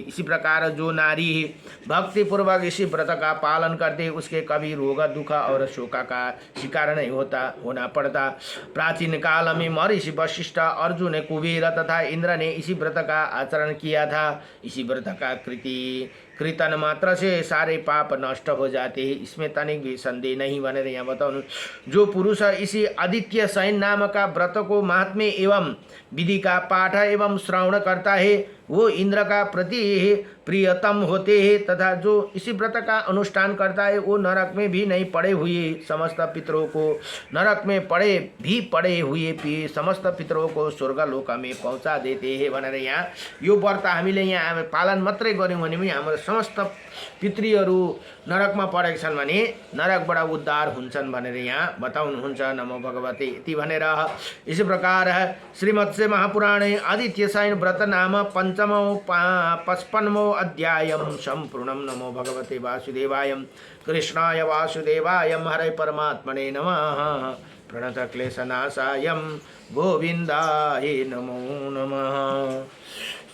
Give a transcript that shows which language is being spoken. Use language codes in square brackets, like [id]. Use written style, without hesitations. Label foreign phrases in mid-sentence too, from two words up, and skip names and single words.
[hi] इसी प्रकार जो नारी भक्ति पूर्वक इसी व्रत का पालन करते उसके कभी रोग, दुख और शोक का शिकार नहीं होना पड़ता। प्राचीन काल में महर्षि वशिष्ठ, अर्जुन, कुबेर तथा इंद्र ने इसी व्रत का आचरण किया था। इसी व्रत का कीर्तन मात्र से सारे पाप नष्ट हो जाते हैं, इसमें तनिक भी संदेह नहीं [ne] भनेर यहाँ बताउनु। [hi] जो पुरुष इसी आदित्य शयन नाम का व्रत को महात्म्य एवं विधि का पाठ एवं श्रवण करता है वो इंद्र का प्रति प्रियतम होते हैं, तथा जो इसी व्रत का अनुष्ठान करता है वो नरक में भी नहीं पड़े हुए समस्त पितरों को, नरक में पड़े हुए समस्त पितरों को स्वर्गलोक में पहुँचा देते हैं [ne] भनेर यहाँ यो व्रत हामीले यहाँ पालन मात्रै गऱ्यौँ भने पनि हाम्रो समस्त पितृहरू नरकमा परेका छन् भने नरकबाट उद्धार हुन्छन् भनेर यहाँ बताउनुहुन्छ। [sa] नमो भगवते इति भनेर [hi] इसी प्रकार [sa] श्रीमत्स्य महापुराणे आदित्यसायन व्रत नाम पंचमो 55वां अध्याय संपूर्णम। नमो भगवते वासुदेवाय कृष्णाय वासुदेवाय हरे परमात्मने नमः। प्रणतक्लेशनाशाय गोविन्दाय नमो नमः।